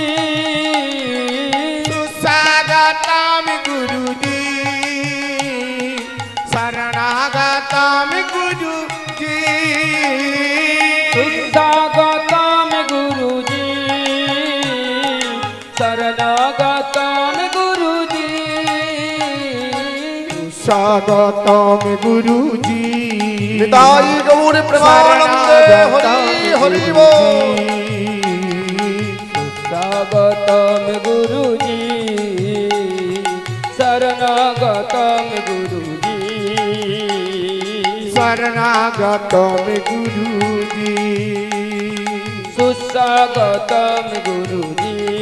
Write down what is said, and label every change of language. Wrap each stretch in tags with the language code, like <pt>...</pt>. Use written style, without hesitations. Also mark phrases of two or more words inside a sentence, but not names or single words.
<hi>सुस्वागतम गुरुजी शरणागतम गुरुजी सुस्वागतम गुरुजी शरणागतम गुरुजी स्वागतम गुरुजी</hi> <bn>নিতাই গৌর প্রেমানন্দে হরি হরি বোল</bn> <hi>स्वागतम गुरुजी शरणागतम गुरुजी शरणागतम गुरुजी सुस्वागतम गुरुजी</hi>